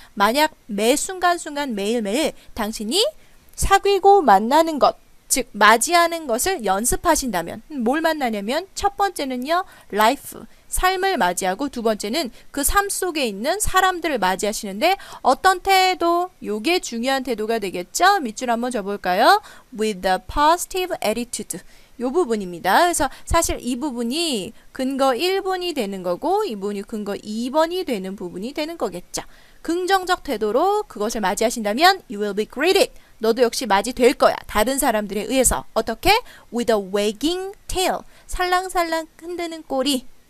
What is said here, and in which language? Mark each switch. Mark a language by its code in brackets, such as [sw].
[ko] 만약 매 순간순간 매일매일 당신이 사귀고 만나는 것, 즉 맞이하는 것을 연습하신다면 뭘 만나냐면 첫 번째는요, life, 삶을 맞이하고 두 번째는 그 삶 속에 있는 사람들을 맞이하시는데 어떤 태도? 요게 중요한 태도가 되겠죠? 밑줄 한번 줘볼까요? [en] with a positive attitude. [ko] 요 부분입니다. 그래서 사실 이 부분이 근거 1번이 되는 거고 이 부분이 근거 2번이 되는 부분이 되는 거겠죠. 긍정적 태도로 그것을 맞이하신다면 [en] you will be greeted. [ko] 너도 역시 맞이될 거야. 다른 사람들에 의해서. 어떻게? [en] with a wagging tail. [ko] 살랑살랑 흔드는 꼬리.